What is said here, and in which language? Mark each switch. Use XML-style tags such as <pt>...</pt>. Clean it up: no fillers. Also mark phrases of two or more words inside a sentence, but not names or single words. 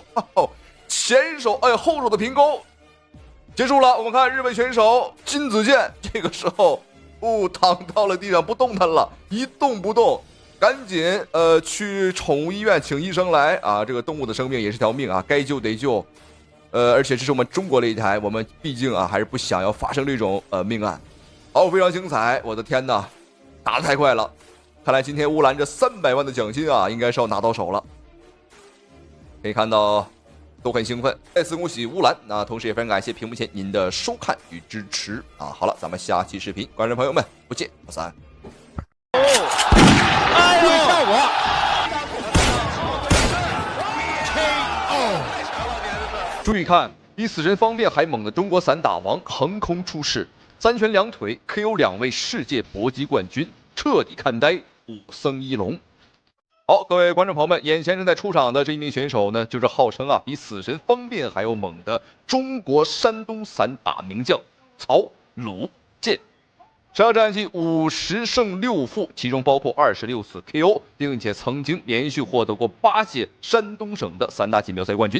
<zh>前手後手的平勾結束了。我們看日本選手金子健這個時候躺到了地上不動彈了，一動不動，趕緊去寵物醫院請醫生來啊！這個動物的生命也是條命啊，該救得救。而且這是我們中國擂台，我們畢竟啊還是不想要發生這種命案。好，非常精彩，我的天哪，打得太快了！看來今天烏蘭這300萬的獎金啊，應該是要拿到手了。可以看到都很興奮，再次恭喜烏蘭。那同時也非常感謝屏幕前您的收看與支持啊！好了，咱們下期視頻，觀眾朋友們不見不散。哎呦，效果！注意看，比死神方便还猛的中國散打王橫空出世，3拳2腿 KO 2 位世界搏擊冠軍，徹底看呆武僧一龍。好，各位觀眾朋友們，眼前正在出場的這一名選手呢，就是號稱啊比死神方便還要猛的中國山東散打名將曹魯健。12戰績50勝6負，其中包括26次 KO， 並且曾經連續獲得過8屆山東省的散打錦標賽冠軍。</zh>